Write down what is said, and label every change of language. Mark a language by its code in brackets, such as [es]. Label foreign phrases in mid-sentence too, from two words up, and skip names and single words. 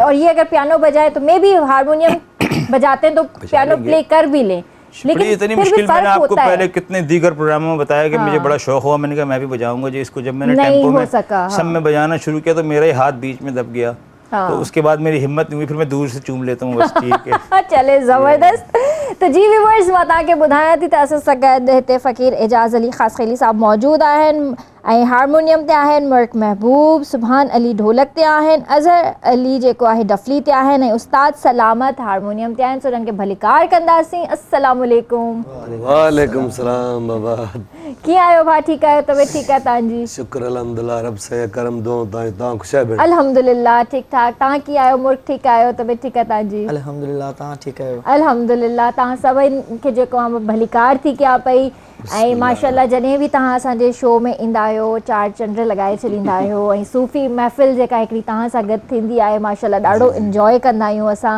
[hi] और ये अगर पियानो बजाए तो मे भी हारमोनियम बजाते हैं तो पियानो प्ले कर भी लें, लेकिन इतनी मुश्किल। मैंने आपको पहले कितने दीगर प्रोग्रामों में बताया कि मुझे बड़ा शौक हुआ, मैंने कहा मैं भी बजाऊंगा जी इसको। जब मैंने टेम्पो में सब में बजाना शुरू किया तो मेरा ही हाथ बीच में दब गया। तो उसके बाद मेरी हिम्मत नहीं हुई, फिर मैं दूर से चूम लेता हूँ बस, ठीक है। चले ज़बरदस्त। तो जी व्यूअर्स, [sd] मां तव्हांखे ॿुधायां थी त असां सां गॾु हिते फ़क़ीर एजाज़ अली ख़ासख़ैली साहब मौजूदु आहिनि, ऐं हारमोनियम ते आहिनि मर्क महबूब, सुभान अली ढोलक ते आहिनि, अज़हर अली जेको आहे डफली ते आहिनि, ऐं उस्ताद सलामत हारमोनियम ते आहिनि। सो उन्हनि खे भलीकार कंदासीं। [ar] السلام عليكم. وعليكم السلام بابا, [sd] कीअं आहियो भाउ? ठीकु आहियो? तबियत ठीकु आहे तव्हांजी? शुक्र अल्हम्दुलिल्लाह, रब से करम दो। तव्हां ख़ुशि आहियो भेण? अल्हम्दुलिल्लाह ठीक ठाक। तव्हां कीअं आहियो? मुल्क ठीकु आहियो? तबियत ठीकु आहे तव्हांजी? अल्हम्दुलिल्लाह, तव्हां ठीकु आहियो? अल्हम्दुलिल्लाह। तव्हां सभिनि खे जेको आहे भलीकार थी कया पई। ऐं माशाल्लाह जॾहिं बि तव्हां असांजे शो में ईंदा आहियो, चार चंड लॻाए छॾींदा आहियो, ऐं सूफ़ी महफ़िल जेका हिकिड़ी तव्हां सां गॾु थींदी आहे, माशाल्लाह ॾाढो इंजॉय कंदा आहियूं असां।